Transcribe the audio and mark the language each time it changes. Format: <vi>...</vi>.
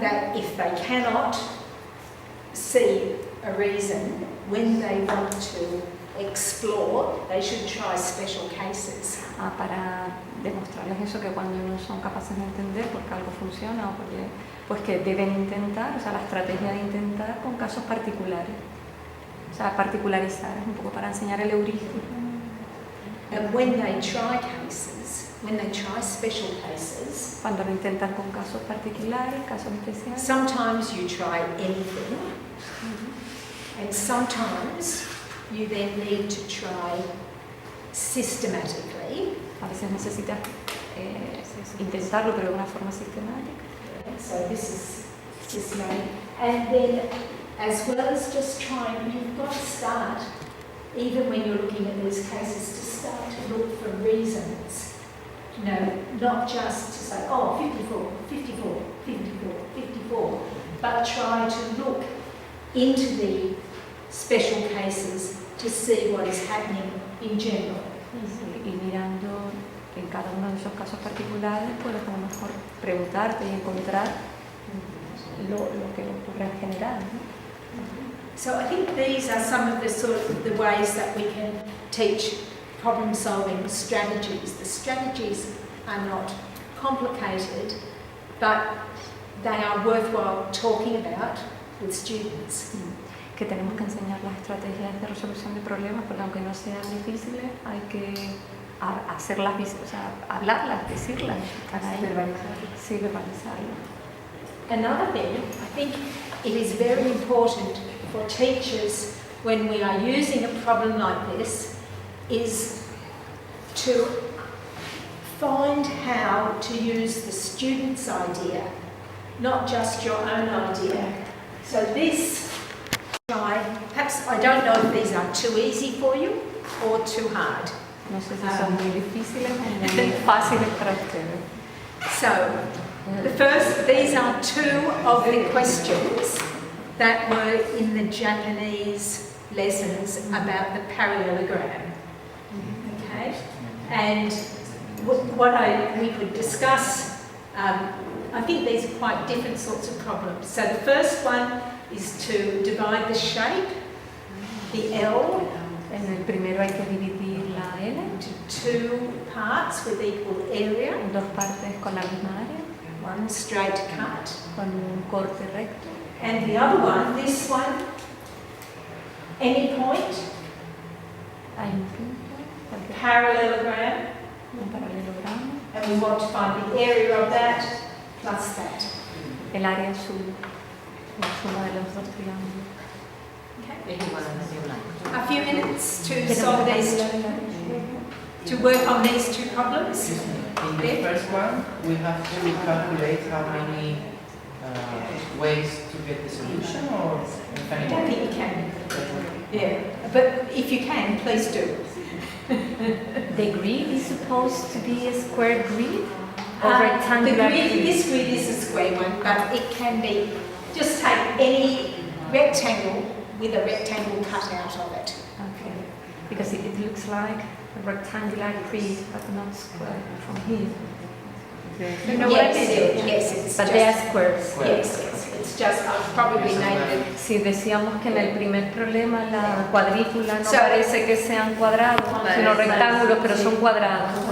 <en>that if they cannot see a reason when they want to explore, they should try special cases.</en> <es>para demostrarles eso, que cuando no son capaces de entender porque algo funciona o porque pues que deben intentar, o sea, la estrategia de intentar con casos particulares, o sea, particularizar, es un poco para enseñar el heurístico.</es> <en>And when they try cases, when they try special cases,</en> <es>Cuando lo intentan con casos particulares, casos especiales,</es> <en>sometimes you try anything, and sometimes you then need to try systematically.</en> <es>a veces necesitas intentarlo, pero de una forma sistemática.</es> <en>So this is systematic. And then, as well as just trying, you've got to start, even when you're looking at these cases, to start to look for reasons. Not just to say, oh, 54, 54, 54, 54, but try to look into the special cases to see what is happening in general.</en> <es>Y mirando en cada uno de esos casos particulares, puedes a lo mejor preguntarte y encontrar lo que ocurre en general, ¿no?</es> <en>So I think these are some of the ways that we can teach problem-solving strategies. The strategies are not complicated, but they are worthwhile talking about with students.</en> <es>Que tenemos que enseñar las estrategias de resolución de problemas, porque aunque no sean difíciles, hay que hacerlas, o sea, hablarlas, decirlas, sí, verbalizarlas.</es> <en>Another thing, I think it is very important for teachers when we are using a problem like this is to find how to use the student's idea, not just your own idea. So this, perhaps I don't know if these are too easy for you or too hard. No sé si son muy difíciles o muy fáciles para ustedes. So, these are two of the questions that were in the Japanese lessons about the parallelogram. Okay? And we could discuss, I think these are quite different sorts of problems. So the first one is to divide the shape the L</en> <es>En el primero hay que dividir la L</es> <en>into two parts with equal area,</en> <es>en dos partes con la misma área,</es> <en>one straight cut,</en> <es>con un corte recto.</es> <en>and the other one, this one, any point,</en> <es>Hay un punto, cualquier</es> <en>parallelogram,</en> <es>un paralelogramo.</es> <en>and we want to find the area of that plus that.</en> <es>El área azul, la suma de los dos triángulos.</es> <en>Okay.</en> <es>Es igual a medio blanco.</es> <en>A few minutes to solve these, to work on these two problems. Excuse me. In the first one, we have to calculate how many ways to get the solution, or I don't think you can. Yeah, but if you can, please do. The grid is supposed to be a square grid or The rectangular grid, grid? this grid is a square one, but it can be, just take any rectangle with a rectangle cut out of it. Okay, because it looks like a rectangular grid, but not square from here. You know what I mean? Yes, it's But just, they are squares. yes, it's just, I've probably named it.</en> <es>Si decíamos que en el primer problema la cuadrícula no</es> <en>So-</en> <es>parece que sean cuadrados, sino rectángulos, pero son cuadrados.</es>